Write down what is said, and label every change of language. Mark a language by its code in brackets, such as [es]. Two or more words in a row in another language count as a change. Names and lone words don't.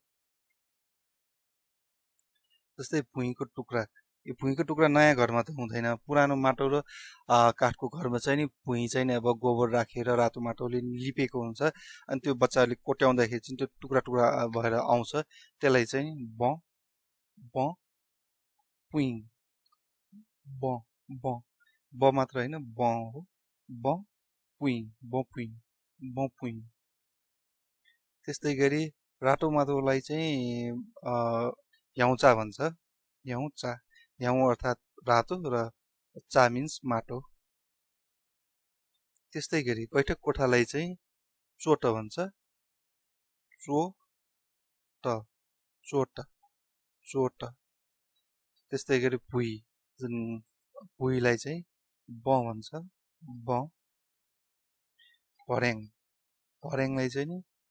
[ne] जस्तै भुइँको टुक्रा यो भुइँको टुक्रा नयाँ घरमा त हुँदैन पुरानो माटो र काठको घरमा चाहिँ नि भुइँ चाहिँ नि अब गोबर राखेर रातो माटोले लिपेको हुन्छ अनि त्यो बच्चाहरूले कोट्याउँदाखेरि चाहिँ त्यो टुक्रा टुक्रा भएर आउँछ त्यसलाई चाहिँ ब ब पुइङ ब ब ब मात्र होइन ब हो ब पुइङ ब पुइङ त्यस्तै गरी रातो माटोलाई चाहिँ ह्याउचा भन्छ ह्याउचा ह्याउ अर्थात् रातो र चा मिन्स माटो त्यस्तै गरी बैठक कोठालाई चाहिँ चोट भन्छ चोट त्यस्तै गरी भुइँ जुन भुइँलाई चाहिँ ब भन्छ ब भर्याङलाई चाहिँ नि